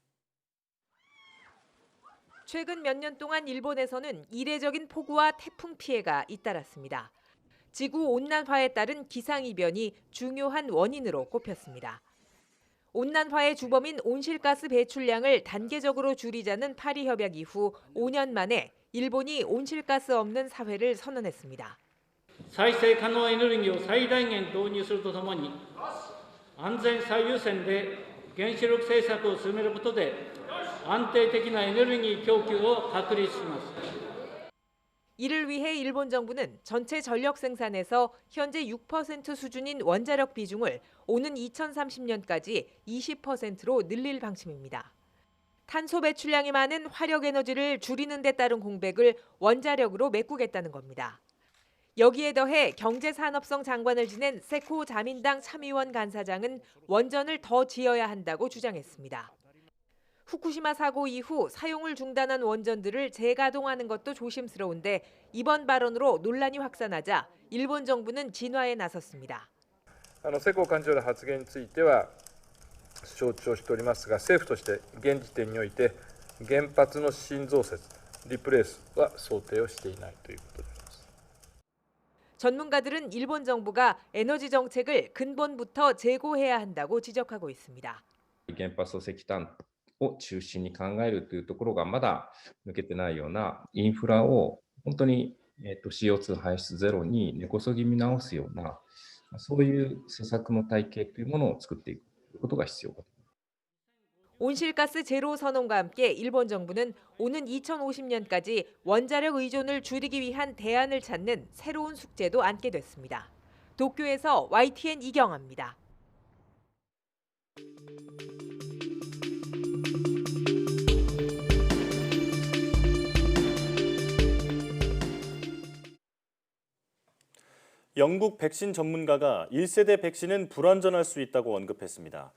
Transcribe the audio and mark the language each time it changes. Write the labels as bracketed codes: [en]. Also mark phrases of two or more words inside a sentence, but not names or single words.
[ko] 최근 몇 년 동안 일본에서는 이례적인 폭우와 태풍 피해가 잇따랐습니다. 지구온난화에 따른 기상이변이 중요한 원인으로 꼽혔습니다. 온난화의 주범인 온실가스 배출량을 단계적으로 줄이자는 파리협약 이후 5년 만에 일본이 온실가스 없는 사회를 선언했습니다. [ja] 再生可能エネルギーを最大限導入するとともに安全最優先で原子力政策を進めることで安定的なエネルギー供給を確立します。 [ko] 이를 위해 일본 정부는 전체 전력 생산에서 현재 6% 수준인 원자력 비중을 오는 2030년까지 20%로 늘릴 방침입니다. 탄소 배출량이 많은 화력 에너지를 줄이는 데 따른 공백을 원자력으로 메꾸겠다는 겁니다. 여기에 더해 경제산업성 장관을 지낸 세코 자민당 참의원 간사장은 원전을 더 지어야 한다고 주장했습니다. 후쿠시마 사고 이후 사용을 중단한 원전들을 재가동하는 것도 조심스러운데 이번 발언으로 논란이 확산하자 일본 정부는 진화에 나섰습니다. [ja] 世耕幹事長の発言については承知をしておりますが、政府として現時点において原発の新増設、リプレースは想定をしていないということであります。 [ko] 전문가들은 일본 정부가 에너지 정책을 근본부터 재고해야 한다고 지적하고 있습니다. [ja] 原発と石炭を中心に考えるというところがまだ抜けてないようなインフラを本当にCO2 排出ゼロに根こそぎ見直すようなそういう施策の体系というものを作っていくことが必要かと思います。 [ko] 온실가스 제로 선언과 함께 일본 정부는 오는 2050년까지 원자력 의존을 줄이기 위한 대안을 찾는 새로운 숙제도 안게 됐습니다. 도쿄에서 YTN 이경아입니다. 영국 백신 전문가가 1세대 백신은 불완전할 수 있다고 언급했습니다.